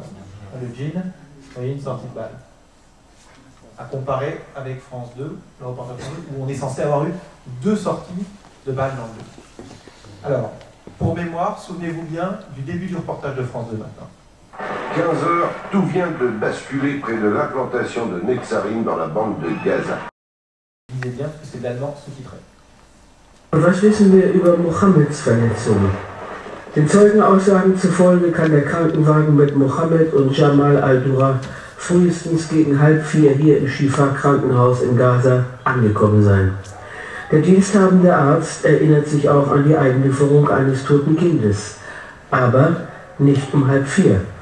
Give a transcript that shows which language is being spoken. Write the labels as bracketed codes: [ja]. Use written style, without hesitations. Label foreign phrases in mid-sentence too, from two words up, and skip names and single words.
[fr] Le jean, vous voyez une sortie de balle. À comparer avec France 2, le reportage où on est censé avoir eu 2 sorties de balles dans le dos. Alors, pour mémoire, souvenez-vous bien du début du reportage de France 2 maintenant. 15h, tout vient de basculer près de l'implantation de Netzarim dans la bande de Gaza. lisez bien parce que c'est de l'allemand sous-titré. [de] Und was wissen wir über Mohammeds Verletzungen? Den Zeugenaussagen zufolge kann der Krankenwagen mit Mohammed und Jamal al-Dura frühestens gegen 3:30 hier im Shifa-Krankenhaus in Gaza angekommen sein. Der diensthabende Arzt erinnert sich auch an die Einlieferung eines toten Kindes, aber nicht um 3:30.